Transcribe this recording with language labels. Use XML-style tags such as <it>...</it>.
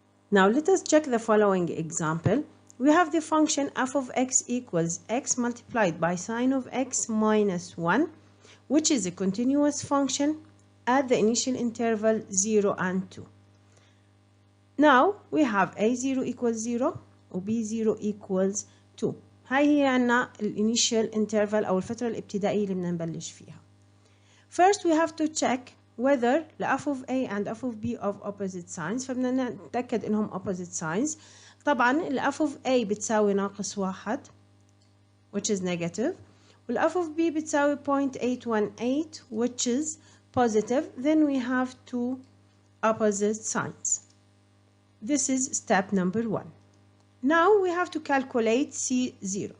<en>Now let us check the following example. We have the function f of x equals x multiplied by sine of x minus 1, which is a continuous function at the initial interval 0 and 2. Now we have a0 equals 0 و b0 equals 2.</en> <ar>هاي هي عنا الانيشال interval أو الفترة الابتدائية اللي بدنا نبلش فيها.</ar> <en>First we have to check whether the f of a and f of b of opposite signs.</en> <ar>فبدنا نتأكد إنهم</ar> <en>opposite signs.</en> <ar>طبعا ال</ar> <en>f of a</en> <ar>بتساوي ناقص</ar> <en>1 which is negative. وال f of b</en> <ar>بتساوي</ar> <en>0.818 which is positive. Then we have two opposite signs. This is step number 1. Now we have to calculate C0.</en>